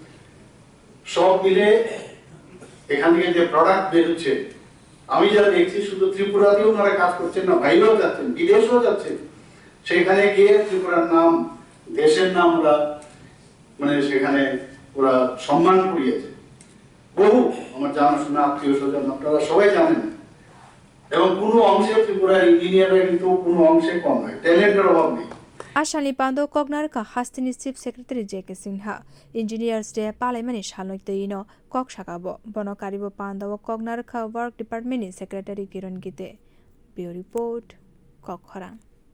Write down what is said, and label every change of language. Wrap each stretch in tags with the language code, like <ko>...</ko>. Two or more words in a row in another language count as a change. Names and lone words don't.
<bn>সব মিলে এখান থেকে যে প্রোডাক্ট বের হচ্ছে আমি যা দেখছি শুধু ত্রিপুরাতেও ওনারা কাজ করছেন না বাইরেও যাচ্ছেন বিদেশেও যাচ্ছেন সেখানে গিয়ে ত্রিপুরার নাম দেশের নাম ওরা মানে সেখানে ওরা সম্মান করিয়েছে বহু আমার জানাশোনা আত্মীয় স্বজন আপনারা সবাই জানেন এবং কোনো অংশে ত্রিপুরার ইঞ্জিনিয়াররা কিন্তু কোনো অংশে কম নয় ট্যালেন্টের অভাব নেই</bn> <trp>Ashali Pando Kognarka Hastini</trp> <en>Chief Secretary</en> <trp>J.K. Sinha</trp> <en>Engineers Day</en> <trp>Palaimani Shalnoiteino Kok Shakabo Bono Karibo Pando Kognarka</trp> <en>Work Department Secretary</en> <trp>Kiran Gite</trp> <en>Bureau Report</en> <trp>Kokhoran</trp>